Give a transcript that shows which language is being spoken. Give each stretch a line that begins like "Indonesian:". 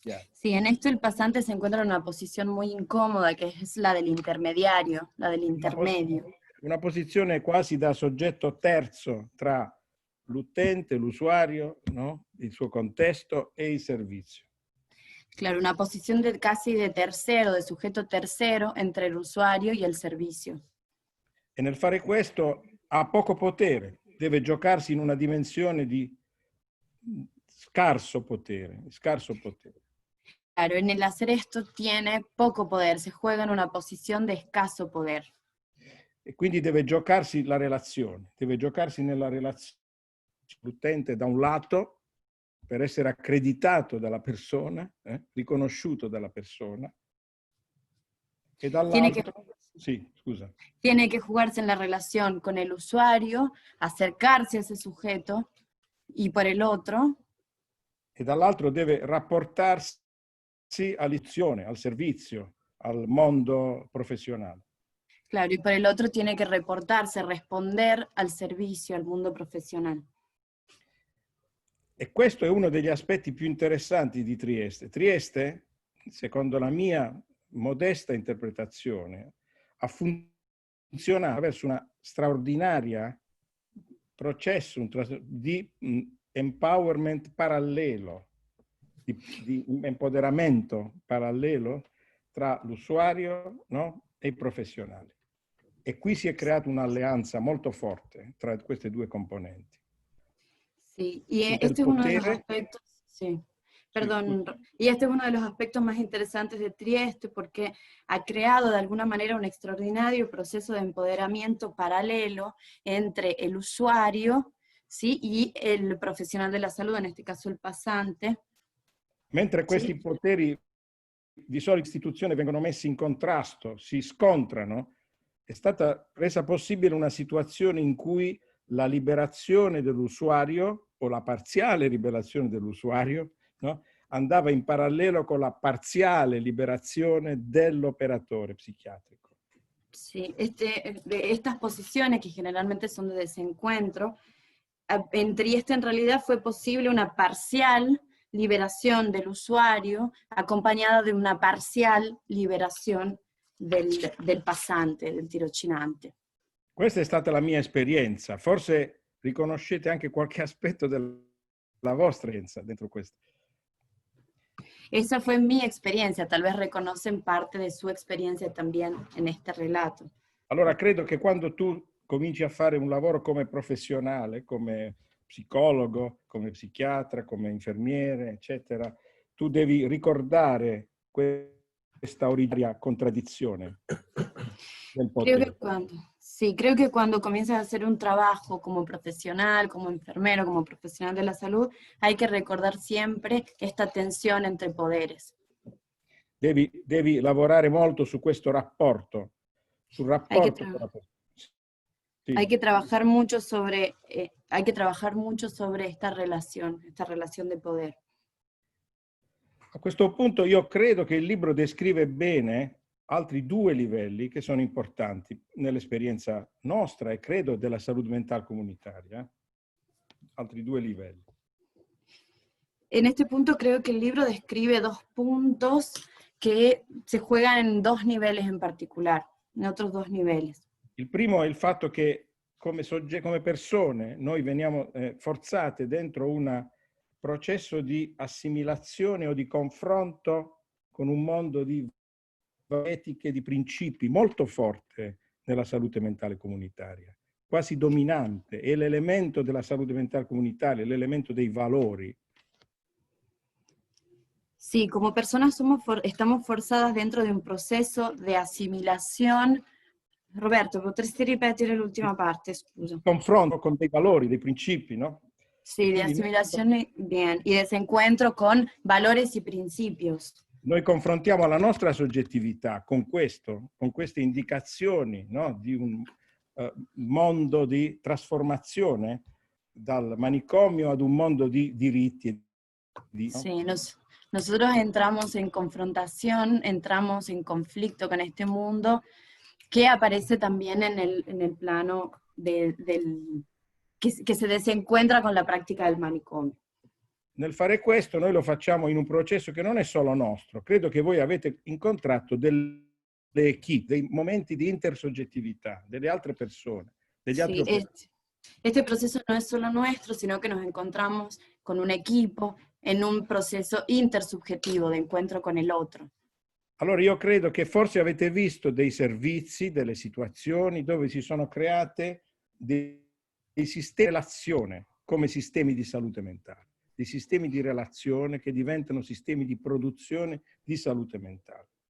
Spanish: Sí, en esto el pasante se encuentra en una posición muy incómoda, que es la del intermediario, la del intermedio.
Italian: Una posizione quasi da soggetto terzo tra l'utente, l'usuario, no? Il suo contesto e il servizio.
Spanish: Claro, una posición casi de tercero, de sujeto tercero, entre el usuario y el servicio.
Italian: E nel fare questo ha poco potere, deve giocarsi in una dimensione di scarso potere.
Spanish: Claro, en el hacer esto tiene poco poder, se juega en una posición de escaso poder.
Italian: E quindi deve giocarsi la relazione, deve giocarsi nella relazione l'utente da un lato, per essere accreditato dalla persona, riconosciuto dalla persona, e dall'altro, sí, scusa.
Spanish: Tiene que jugarse en la relación con el usuario, acercarse a ese sujeto, y por el otro,
Italian: E dall'altro deve rapportarsi all'izione, al servizio, al mondo professionale.
Spanish: claro, y por el otro tiene que reportarse, responder al servicio, al mundo profesional.
Italian: E questo è uno degli aspetti più interessanti di Trieste. Trieste, secondo la mia modesta interpretazione, ha funzionato verso una straordinaria processo di empowerment parallelo, di empoderamento parallelo tra l'usuario, no, e i professionali. E qui si è creata un'alleanza molto forte tra queste due componenti.
Spanish: Sí, y este es uno de los aspectos, sí, perdón, y este es uno de los aspectos más interesantes de Trieste porque ha creado de alguna manera un extraordinario proceso de empoderamiento paralelo entre el usuario, ¿sí? Y el profesional de la salud, en este caso el pasante.
Italian: Mentre questi poteri di sola istituzione vengono messi in contrasto, si scontrano, è stata resa possibile una situazione in cui la liberazione dell'usuario o la parziale liberazione dell'usuario, no, andava in parallelo con la parziale liberazione dell'operatore psichiatrico.
Spanish: Sí, estas posiciones que generalmente son de desencuentro, en Trieste en realidad fue posible una parcial liberación del usuario acompañada de una parcial liberación del pasante, del tirocinante.
Italian: Questa è stata la mia esperienza. Forse riconoscete anche qualche aspetto della vostra esperienza dentro questo.
Spanish: Esa fue mi experiencia, tal vez reconocen parte de su experiencia también en este relato.
Italian: Allora credo che quando tu cominci a fare un lavoro come professionale, come psicologo, come psichiatra, come infermiere, eccetera, tu devi ricordare questa originaria contraddizione del potere.
Spanish: Creo que cuando comienzas a hacer un trabajo como profesional, como enfermero, como profesional de la salud, hay que recordar siempre esta tensión entre poderes.
Italian: Devi lavorare molto su questo rapporto, sul rapporto con la persona.
Spanish: Sí. Hay que trabajar mucho sobre esta relación de poder.
Italian: A questo punto io credo che il libro descrive bene altri due livelli che sono importanti nell'esperienza nostra e credo della salute mentale comunitaria. Altri due livelli.
Spanish: En este punto creo que el libro describe dos puntos que se juegan en dos niveles en particular, en otros dos niveles.
Italian: Il primo è il fatto che come persone noi veniamo forzate dentro un processo di assimilazione o di confronto con un mondo di etiche, di principi molto forte nella salute mentale comunitaria, quasi dominante, è l'elemento della salute mentale comunitaria, l'elemento dei valori.
Spanish: Sí, como personas estamos forzadas dentro de un proceso de asimilación.
Italian: Roberto, potresti ripetere l'ultima parte, scusa? Confronto con dei valori, dei principi, no?
Spanish: Sí, de asimilación, bien, y desencuentro con valores y principios.
Italian: Noi confrontiamo la nostra soggettività con questo, con queste indicazioni, no? Di un mondo di trasformazione dal manicomio ad un mondo di diritti. No?
Spanish: Sí, nosotros entramos en confrontación, entramos en conflicto con este mundo que aparece también en el plano que se desencuentra con la práctica del manicomio.
Italian: Nel fare questo noi lo facciamo in un processo che non è solo nostro. Credo che voi avete incontrato dei momenti di intersoggettività, delle altre persone, degli altri operatori.
Spanish: Este proceso no es solo nuestro, sino que nos encontramos con un equipo en un proceso intersubjetivo de encuentro con el otro.
Italian: Allora io credo che forse avete visto dei servizi, delle situazioni dove si sono create dei sistemi di relazione come sistemi di salute mentale, dei sistemi di relazione che diventano sistemi di produzione di salute mentale.